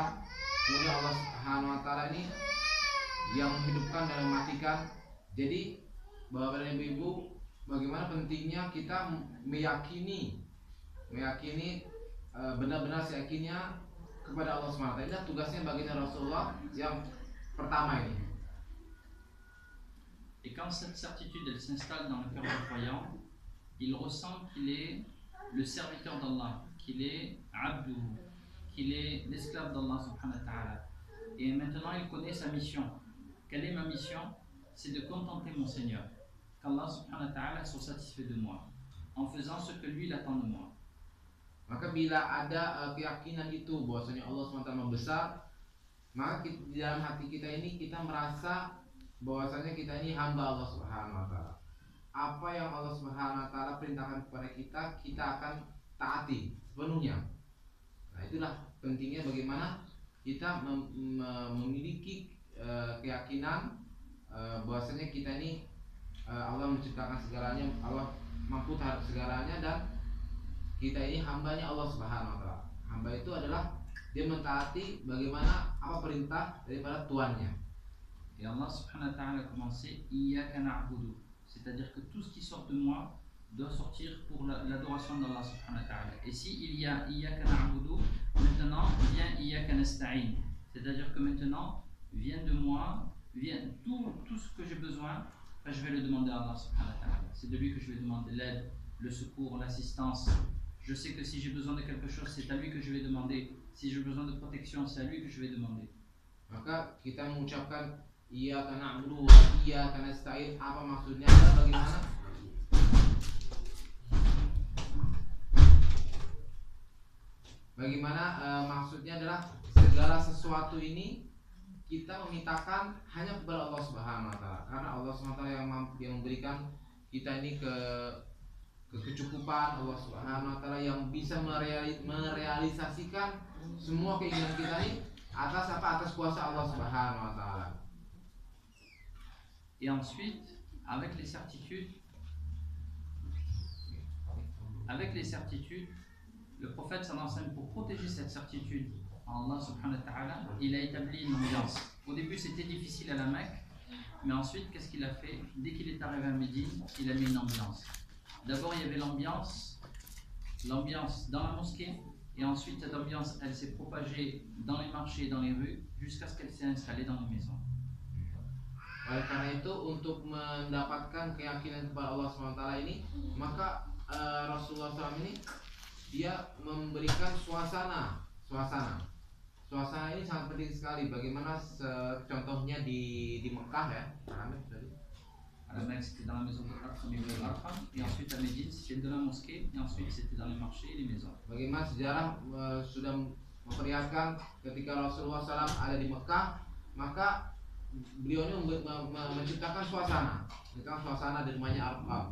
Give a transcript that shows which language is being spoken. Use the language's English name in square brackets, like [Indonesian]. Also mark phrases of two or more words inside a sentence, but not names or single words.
[Indonesian] Kemudian Allah [Arabic] سبحانه وتعالى [Indonesian] ini yang menghidupkan dan mematikan. Jadi Bapak dan Ibu, bagaimana pentingnya kita meyakini benar-benar seyakinnya kepada Allah [Arabic] سبحانه وتعالى. [Indonesian] Tugasnya baginda Rasulullah yang pertama ini. [French] Et quand cette certitude elle s'installe dans le cœur du croyant, il ressent qu'il est le serviteur d'Allah, qu'il est Abdou, qu'il est l'esclave d'Allah [Arabic] سبحانه وتعالى. [French] Et maintenant il connaît sa mission. Quelle est ma mission? C'est de contenter mon Seigneur, qu'Allah [Arabic] سبحانه وتعالى [French] soit satisfait de moi, en faisant ce que lui il attend de moi. [Indonesian] Maka bila ada keyakinan itu bahwasanya Allah SWT besar, maka di dalam hati kita ini kita merasa bahwasanya kita ini hamba Allah [Arabic] سبحانه وتعالى. [Indonesian] Apa yang Allah [Arabic] سبحانه وتعالى [Indonesian] perintahkan kepada kita, kita akan taati sepenuhnya. Nah, itulah pentingnya bagaimana kita memiliki keyakinan bahwasanya kita ini Allah menciptakan segalanya, Allah mampu terhadap segalanya, dan kita ini hambanya Allah [Arabic] سبحانه وتعالى. [Indonesian] Hamba itu adalah dia mentaati bagaimana apa perintah daripada Tuannya. [French] Et Allah [Arabic] سبحانه وتعالى [French] a commencé [Arabic] إياك نعبد, [French] c'est-à-dire que tout ce qui sort de moi doit sortir pour l'adoration d'Allah [Arabic] سبحانه وتعالى. [French] Et si il y a [Arabic] إياك نعبد, [French] maintenant vient [Arabic] إياك نستعين, [French] c'est-à-dire que maintenant vient de moi, vient tout ce que j'ai besoin, je vais le demander à Allah [Arabic] سبحانه وتعالى. [French] C'est de lui que je vais demander l'aide, le secours, l'assistance. Je sais que si j'ai besoin de quelque chose, c'est à lui que je vais demander. Si j'ai besoin de protection, c'est à lui que je vais demander. [Indonesian] Maka kita mengucapkan [Arabic] إياك نعبد وإياك نستعين, [Indonesian] apa maksudnya adalah bagaimana maksudnya adalah segala sesuatu ini kita memintakan hanya kepada Allah [Arabic] سبحانه وتعالى, [Indonesian] karena Allah [Arabic] سبحانه وتعالى [Indonesian] yang memberikan kita ini kecukupan. Allah [Arabic] سبحانه وتعالى [Indonesian] yang bisa merealisasikan semua keinginan kita ini atas kuasa Allah [Arabic] سبحانه وتعالى. [French] Et ensuite, avec les certitudes, le prophète [Arabic] صلى الله عليه وسلم, [French] pour protéger cette certitude en Allah [Arabic] سبحانه وتعالى, [French] il a établi une ambiance. Au début, c'était difficile à la Mecque, mais ensuite, qu'est-ce qu'il a fait? Dès qu'il est arrivé à Médine, il a mis une ambiance. D'abord, il y avait l'ambiance dans la mosquée, et ensuite, cette ambiance, elle s'est propagée dans les marchés, dans les rues, jusqu'à ce qu'elle s'est installée dans les maisons. [Indonesian] Oleh karena itu, untuk mendapatkan keyakinan kepada Allah SWT ini, maka Rasulullah SAW ini dia memberikan suasana suasana ini sangat penting sekali. Bagaimana contohnya di Mekah ya, Amin tadi. [French] À la Mecque, c'était dans la maison de Arqam ibn al-Arqam, et ensuite à Médine, c'était de la mosquée, et ensuite c'était dans les marchés et les maisons. [Indonesian] Bagaimana sejarah sudah memperlihatkan ketika Rasulullah SAW ada di Mekah, maka beliau ini menciptakan suasana di rumahnya Arqam.